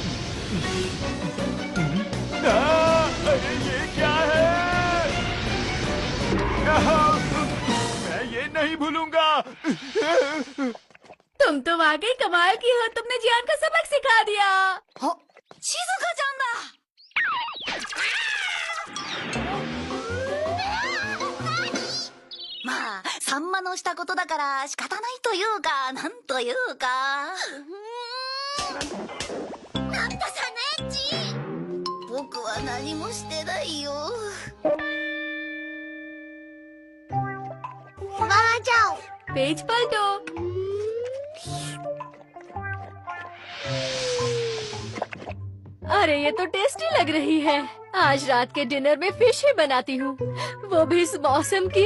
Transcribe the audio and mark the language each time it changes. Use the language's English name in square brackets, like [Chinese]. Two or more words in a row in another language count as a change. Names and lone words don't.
[Hindi] अरे ये क्या है? मैं ये नहीं भूलूंगा। तुम तो वाकई कमाल की हो, तुमने जियान को सबक सिखा दिया। [Japanese] शिज़ुका-chan まあ、サンマのしたことだから仕方ないというか、なんというか。なんだサネッチ。僕は何もしてないよ。 [Hindi] वहाँ जाओ। पेज पलटो। अरे ये तो टेस्टी लग रही है। आज रात के डिनर में फिश ही बनाती हूँ, वो भी इस मौसम की।